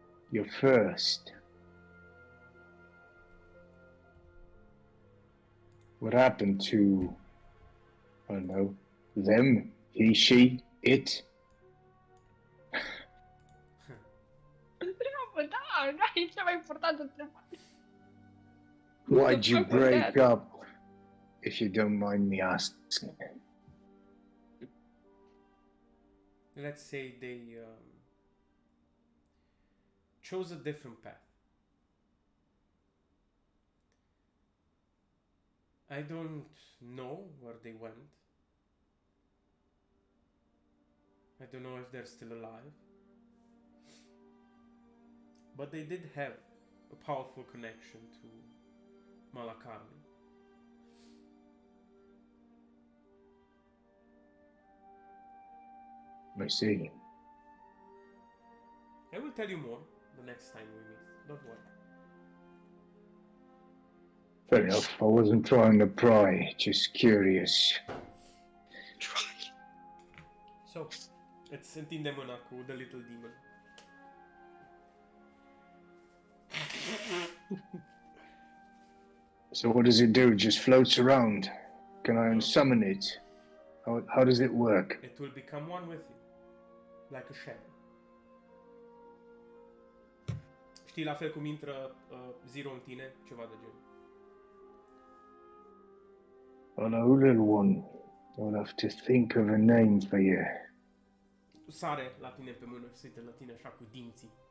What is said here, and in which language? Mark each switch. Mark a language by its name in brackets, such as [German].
[English] You're first. What happened to, I don't know, them, he, she, it? [Romanian] întreabă, da, e cea mai importantă întrebare. [English] Why'd you fuck was break that? up, if you don't mind me asking? Let's say they chose a different path. I don't know where they went. I don't know if they're still alive. But they did have a powerful connection to Malakarni. I see. I will tell you more the next time we meet. Don't worry. Fair enough. I wasn't trying to pry, just curious. [Romanian] So, îți întinde mâna cu The Little Demon. [English] So what does it do? It just floats around? Can I unsummon it? How does it work? It will become one with you. Like a shadow. [Romanian] Știi, la fel cum intră Zero în tine, ceva de genul. [English] Hello, little one. I'll have to think of a name for you. [Romanian] Sare la tine pe mână și se uită la tine așa cu dinții.